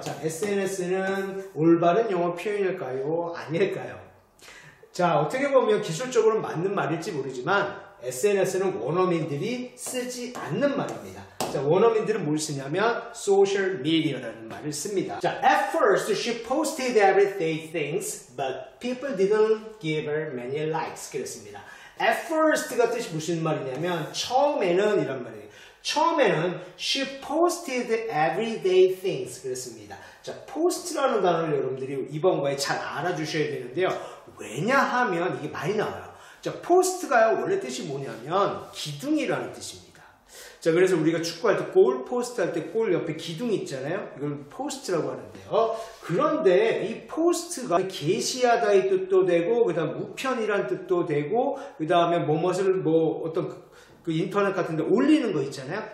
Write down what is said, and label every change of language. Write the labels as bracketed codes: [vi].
[ko] 자, SNS는 올바른 영어 표현일까요? 아닐까요? 자, 어떻게 보면 기술적으로 맞는 말일지 모르지만 SNS는 원어민들이 쓰지 않는 말입니다. 자, 원어민들은 뭘 쓰냐면 social media라는 말을 씁니다. [en] 자, at first she posted everyday things, but people didn't give her many likes. [ko] 그랬습니다. [en] At first [ko] 가 뜻이 무슨 말이냐면 처음에는 이란 말이에요. 처음에는 [en] she posted everyday things [ko] 그랬습니다. 자, post라는 단어를 여러분들이 이번 거에 잘 알아주셔야 되는데요. 왜냐하면 이게 많이 나와요. 자, post가요 원래 뜻이 뭐냐면 기둥이라는 뜻입니다. 자, 그래서 우리가 축구할 때 골 포스트 할 때 골 옆에 기둥 있잖아요. 이걸 포스트라고 하는데요. 그런데 이 포스트가 게시하다의 뜻도 되고, 그 다음 우편이란 뜻도 되고, 그 다음에 뭐뭇을 뭐 어떤 그 인터넷 같은 데 올리는 거 있잖아요.